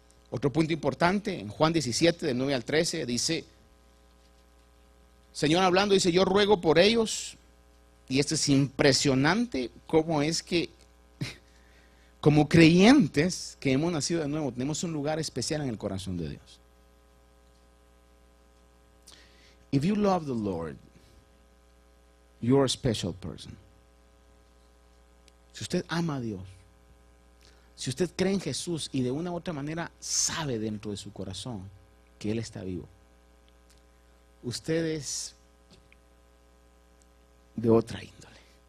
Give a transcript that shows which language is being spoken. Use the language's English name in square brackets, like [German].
[Spanish] Otro punto importante, en Juan 17, del 9 al 13, dice, Señor hablando, dice, yo ruego por ellos, y esto es impresionante, cómo es que como creyentes que hemos nacido de nuevo, tenemos un lugar especial en el corazón de Dios. [English] If you love the Lord, you're a special person. [Spanish] Si usted ama a Dios, si usted cree en Jesús y de una u otra manera sabe dentro de su corazón que Él está vivo, usted es de otra índole.